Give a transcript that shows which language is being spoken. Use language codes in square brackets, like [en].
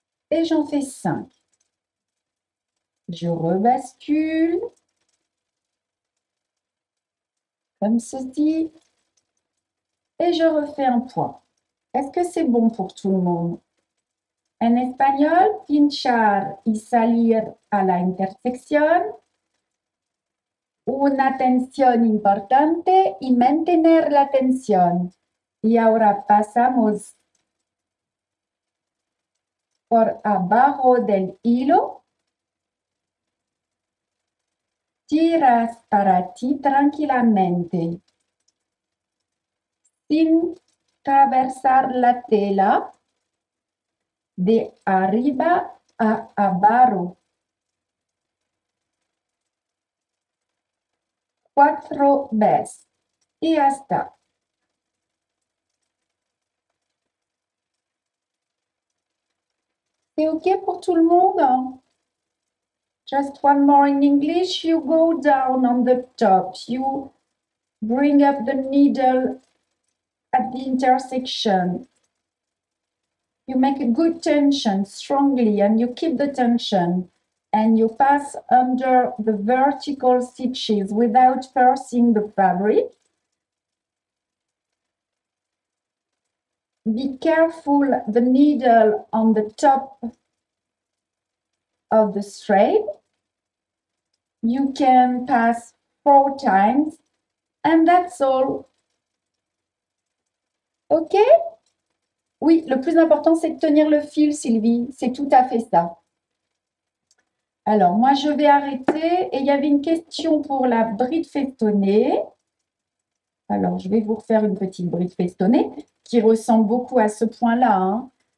[fr] Et j'en fais 5. Je rebascule. Comme ceci. Et je refais un point. Est-ce que c'est bon pour tout le monde? [es] En español, pinchar y salir a la intersección. Una tensión importante y mantener la tensión. Y ahora pasamos por abajo del hilo. Tiras para ti tranquilamente. Sin atravesar la tela. De arriba a abajo. 4 veces. Y ya está. [fr] C'est OK pour tout le monde? [en] Just one more in English. You go down on the top. You bring up the needle at the intersection. You make a good tension strongly and you keep the tension. And you pass under the vertical stitches without forcing the fabric. Be careful the needle on the top of the thread. You can pass 4 times and that's all. OK? [fr] Oui, le plus important, c'est de tenir le fil, Sylvie. C'est tout à fait ça. Alors, moi, je vais arrêter. Et il y avait une question pour la bride festonnée. Alors, je vais vous refaire une petite bride festonnée qui ressemble beaucoup à ce point-là. Hein.